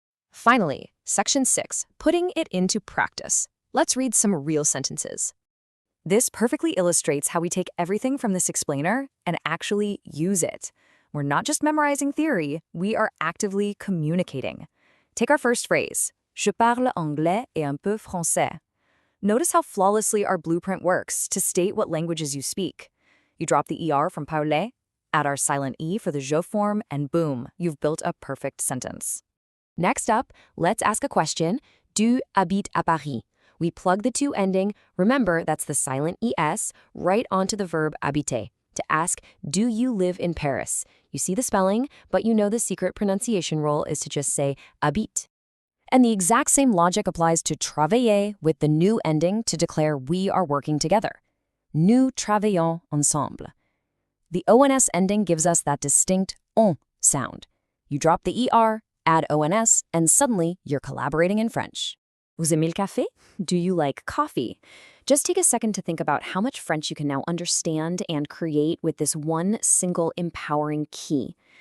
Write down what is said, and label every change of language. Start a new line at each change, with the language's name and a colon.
English: Finally, section 6, putting it into practice. Let's read some real sentences. This perfectly illustrates how we take everything from this explainer and actually use it. We're not just memorizing theory, we are actively communicating. Take our first phrase,
French: Je parle anglais et un peu français.
English: Notice how flawlessly our blueprint works to state what languages you speak. You drop the ER from parler, add our silent E for the je form, and boom, you've built a perfect sentence. Next up, let's ask a question.
French: Tu habites à Paris?
English: We plug the to ending, remember that's the silent ES, right onto the verb habiter. To ask, do you live in Paris? You see the spelling, but you know the secret pronunciation rule is to just say habite. And the exact same logic applies to travailler with the new ending to declare we are working together.
French: Nous travaillons ensemble.
English: The ONS ending gives us that distinct on sound. You drop the ER, add ONS, and suddenly you're collaborating in French.
French: Vous aimez le café?
English: Do you like coffee? Just take a second to think about how much French you can now understand and create with this one single empowering key.